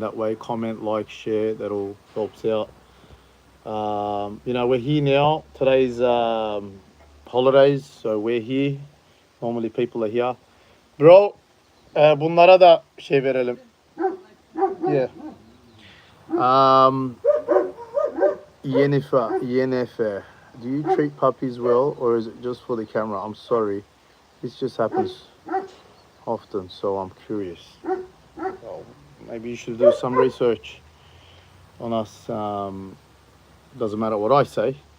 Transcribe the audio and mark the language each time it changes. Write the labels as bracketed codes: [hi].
[en] That way, comment, like, share, that all helps out. You know, we're here now. Today's holidays, so we're here. Normally people are here. [tr] Bro, bunlara da şey verelim. [en] Yeah. Yennefer, do you treat puppies well, or is it just for the camera? I'm sorry, this just happens often, so I'm curious. Well, maybe you should do some research on us. Doesn't matter what I say.